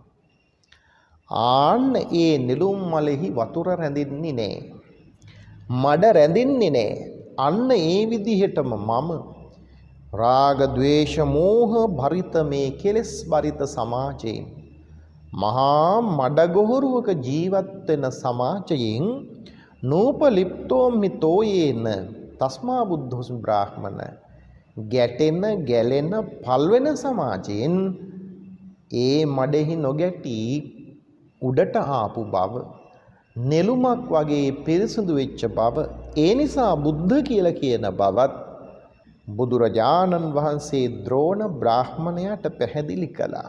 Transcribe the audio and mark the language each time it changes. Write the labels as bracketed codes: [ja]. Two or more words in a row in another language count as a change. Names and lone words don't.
[si] ආන්න ඒ නෙළුම් මලෙහි වතුර රැඳෙන්නේ නැහැ. මඩ රැඳෙන්නේ නැහැ. අන්න ඒ විදිහටම මම රාග ద్వේෂ මෝහ භරිත මේ කෙලෙස් භරිත සමාජයෙන් මහා මඩගොහරුවක ජීවත් වෙන සමාජයෙන් [pi] නූපලිප්තෝ මිතෝයේන තස්මා බුද්ධෝස්මි බ්‍රාහ්මණ [si] ගැටෙන ගැලෙන පල්වෙන සමාජයෙන් ඒ මඩෙහි නොගැටි උඩට ආපු බව, නෙළුමක් වගේ පිරිසුදු වෙච්ච බව, ඒ නිසා බුද්ධ කියලා කියන බවත් බුදුරජාණන් වහන්සේ ද්‍රෝණ බ්‍රාහ්මණයාට පැහැදිලි කළා.